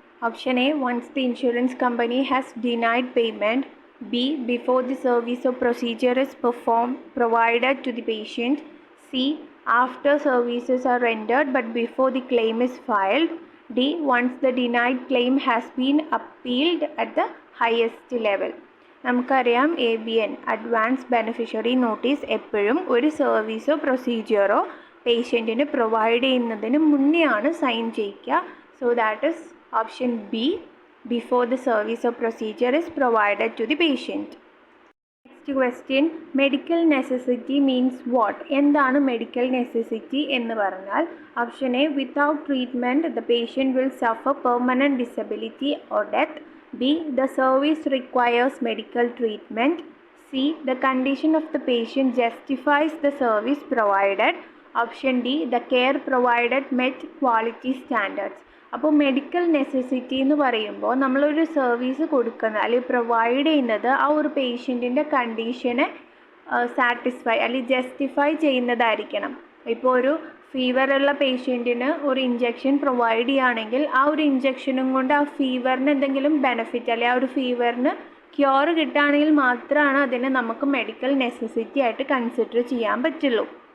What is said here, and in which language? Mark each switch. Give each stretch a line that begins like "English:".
English: Option A, once the insurance company has denied payment. B, before the service or procedure is provided to the patient. C, after services are rendered but before the claim is filed. D, once the denied claim has been appealed at the highest level.
Malayalam: നമുക്കറിയാം ABN advance beneficiary notice എപ്പോഴും ഒരു സർവീസോ പ്രൊസീജിയറോ പേഷ്യൻറ്റിന് provide ചെയ്യുന്നതിന് മുന്നെയാണ് sign ചെയ്യിക്കുക.
English: So that is option B, before the service or procedure is provided to the patient. Next question, medical necessity means what?
Malayalam: എന്താണ് medical necessity എന്ന് പറഞ്ഞാൽ?
English: Option A, without treatment the patient will suffer permanent disability or death. B, the service requires medical treatment. C, the condition of the patient justifies the service provided. Option D, the care provided met quality standards.
Malayalam: അപ്പോൾ medical necessity എന്ന് പറയുമ്പോൾ നമ്മളൊരു service കൊടുക്കുന്നത് അല്ലെങ്കിൽ provide ചെയ്യുന്നത് ആ ഒരു പേഷ്യൻറ്റിൻ്റെ കണ്ടീഷനെ satisfy അല്ലെങ്കിൽ ജസ്റ്റിഫൈ ചെയ്യുന്നതായിരിക്കണം. ഇപ്പോൾ ഒരു ഫീവറുള്ള പേഷ്യൻറ്റിന് ഒരു ഇഞ്ചക്ഷൻ പ്രൊവൈഡ് ചെയ്യുകയാണെങ്കിൽ ആ ഒരു ഇഞ്ചക്ഷനും കൊണ്ട് ആ ഫീവറിന് എന്തെങ്കിലും ബെനിഫിറ്റ് അല്ലെങ്കിൽ ആ ഒരു ഫീവറിന് ക്യൂർ കിട്ടുകയാണെങ്കിൽ മാത്രമാണ് അതിനെ നമുക്ക് മെഡിക്കൽ നെസസിറ്റി ആയിട്ട് കൺസിഡർ ചെയ്യാൻ പറ്റുള്ളൂ.